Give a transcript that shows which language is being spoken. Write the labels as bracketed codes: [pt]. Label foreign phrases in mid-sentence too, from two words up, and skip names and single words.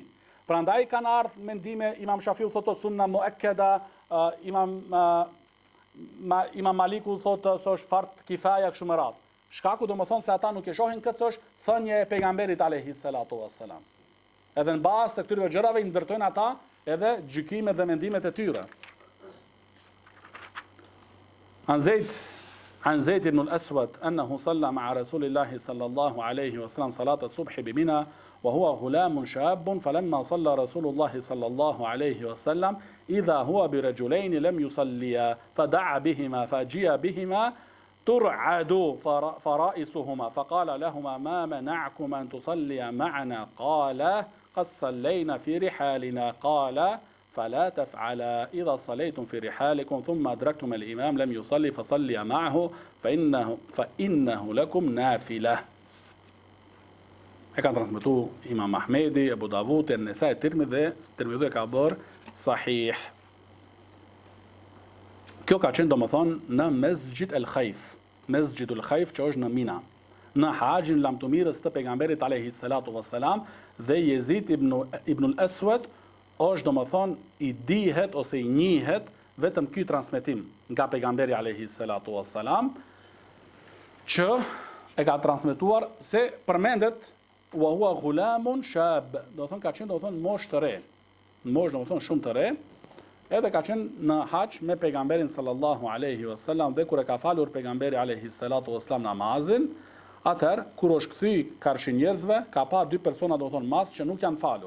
[sq] Prandaj kanë ardhur mendime, Imam Shafiu thotë [ar] سنة مؤكدة, [sq] Imam Maliku thotë se është [ar] فرض كفاية [sq] kështu me radhë. Shkaku domethënë se ata nuk e shohin këtë se është thënje e pejgamberit [ar] عليه الصلاة والسلام. [sq] Edhe në bazë të këtyre gjërave i ndërtojnë ata edhe gjykimet dhe mendimet e tyre. [ar] عن زيد بن الأسود أنه صلى مع رسول الله صلى الله عليه وسلم صلاة الصبح بمنى وهو غلام شاب فلما صلى رسول الله صلى الله عليه وسلم إذا هو برجلين لم يصليا فدعا بهما فجيء بهما ترعد فرائسهما فقال لهما ما منعكم أن تصليا معنا قال قد صلينا في رحالنا قال فلا تفعلا إذا صليتم في رحالكم ثم أدركتم الإمام لم يصلي فصلي معه فإنه لكم نافلة. [sq] E kanë transmetu Imam Ahmedi, Abu Davud, An-Nesai, Tirmidhi e ka bërë sahih. Kjo ka qenë domethënë në Mesjid el-Khaif, Mesjid el-Khaif që është në Mina, në haxhin lamtumirës të pejgamberit [ar] عليه الصلاة والسلام, [sq] dhe Yazid ibn al-Aswad është domethënë i dihet ose i njihet vetëm ky transmetim nga pejgamberi [ar] عليه الصلاة والسلام, [sq] që e ka transmetuar se përmendet [ar] وهو غلام شاب, [sq] do të thonë ka qenë do të thonë moshë të re, moshë do të thonë shumë të re, edhe ka qenë në hax me pejgamberin [ar] صلى الله عليه وسلم, [sq] dhe kur e ka falur pejgamberi [ar] عليه الصلاة والسلام [sq] namazin, atëherë kur është kthy karshi njerëzve, ka pa dy persona do të thonë mas që nuk janë falur.